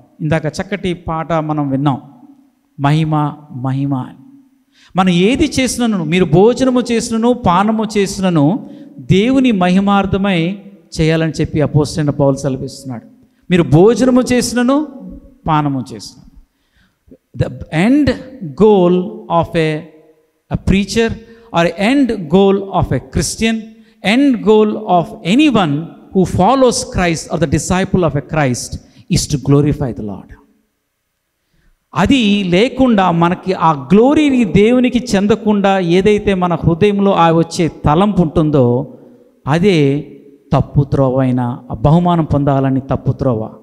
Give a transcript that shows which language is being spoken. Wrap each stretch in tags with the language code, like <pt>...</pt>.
<te>ఇందాక చక్కటి పాట మనం విన్నాం, మహిమ మహిమ అని. మనం ఏది చేసినను, మీరు భోజనము చేసినను పానము చేసినను దేవుని మహిమార్థమై చేయాలని చెప్పి అపోస్తలుడైన పౌలు సెలవిస్తున్నాడు. మీరు భోజనము చేసినను పానము చేసినను.</te> <en>The end goal of a preacher or end goal of a Christian, end goal of anyone who follows Christ or the disciple of a Christ is to glorify the Lord.</en> <te>అది లేకుండా మనకి ఆ గ్లోరీని దేవునికి చెందకుండా ఏదైతే మన హృదయంలో ఆ వచ్చే తలంపు ఉంటుందో అదే తప్పు త్రోవ అయిన బహుమానం పొందాలని తప్పు త్రోవ.</te>